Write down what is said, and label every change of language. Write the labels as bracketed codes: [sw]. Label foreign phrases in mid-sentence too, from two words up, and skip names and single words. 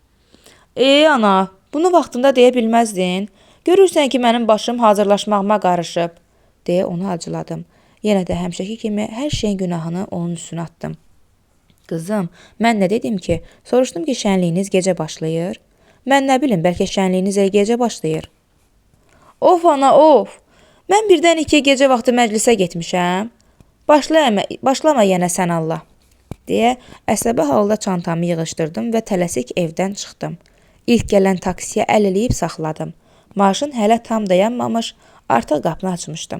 [az] Ana, bunu vaxtında deyə bilməzdin. Görürsən ki, mənim başım hazırlaşmağıma qarışıb, deyə onu acıladım. Yenə də həmişəki kimi hər şeyin günahını onun üstünə atdım. Qızım, mən nə dedim ki? Soruşdum ki, şənliyiniz gecə başlayır. Mən nə bilim, bəlkə şənliyiniz gecə başlayır. Of ana, of! Mən birdən 2 gecə vaxtı məclisə getmişəm. Başlama yenə sən Allah, deyə əsəbi halda çantamı yığışdırdım və tələsik evdən çıxdım. İlk gələn taksiyə əl eləyib saxladım. Maşın hələ tam dayanmamış, artıq qapını açmışdım.